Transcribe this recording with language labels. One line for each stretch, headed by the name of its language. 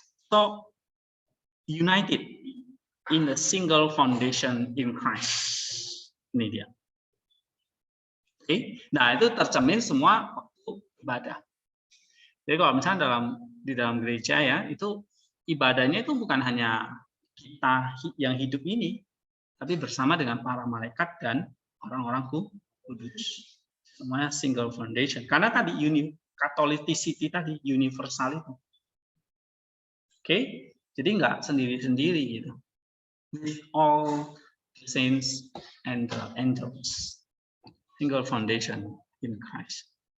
English: So united in a single foundation in Christ.
Indonesian: Ini dia. Oke. Nah, itu tercermin semua waktu ibadah. Jadi kalau misalnya di dalam gereja ya, itu ibadahnya itu bukan hanya kita yang hidup ini, tapi bersama dengan para malaikat dan orang-orang kudus. Semuanya single foundation. Karena tadi Catholicity tadi universal itu. Oke? Jadi nggak sendiri-sendiri gitu.
English: With all the saints and the angels. Single foundation in Christ.